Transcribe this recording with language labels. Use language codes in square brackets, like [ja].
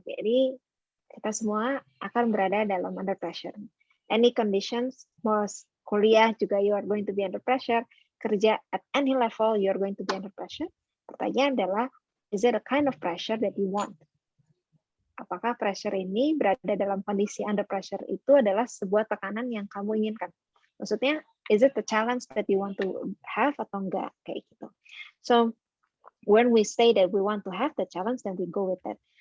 [id] Jadi kita semua akan berada dalam under pressure. [en] Any conditions, [id] most kuliah juga [en] you are going to be under pressure. Kerja at any level you are going to be under pressure. [id] Pertanyaan adalah, [en] is it a kind of pressure that you want? [id] Apakah pressure ini berada dalam kondisi under pressure itu adalah sebuah tekanan yang kamu inginkan? [en] Maksudnya, is it the challenge that you want to have [id] atau enggak? Kayak gitu. [en] So, when we say that we want to have the challenge, then we go with it.